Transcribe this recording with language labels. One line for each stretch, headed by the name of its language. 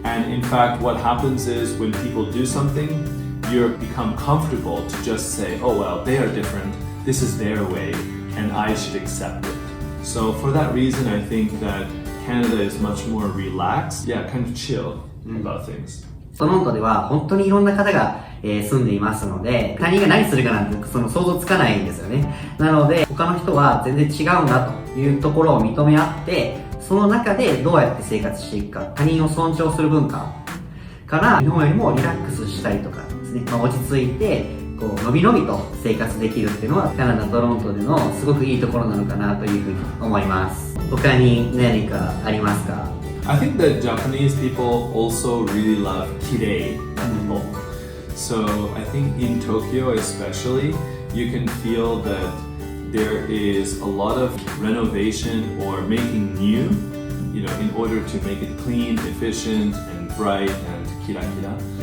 English: And in fact, what happens is when people do something, you become comfortable to just say, oh well, they are different, this is their way, and I should accept it. So for that reason, I think that Canada is much more relaxed, kind of chill about things.
Japanese: トロントでは本当にいろんな方が、住んでいますので、他人が何するかなんてその想像つかないんですよね。なので他の人は全然違うんだというところを認め合って、その中でどうやって生活していくか、他人を尊重する文化から日本よりもリラックスしたりとかですね、落ち着いてのびのびと生活できるっていうのはカナダ・トロントでのすごくいいところなのかなというふうに思います。他に何かありますか？
English: I think that Japanese people also really love kirei people. So I think in Tokyo especially, you can feel that there is a lot of renovation or making new, you know, in order to make it clean, efficient, and bright and kira-kira.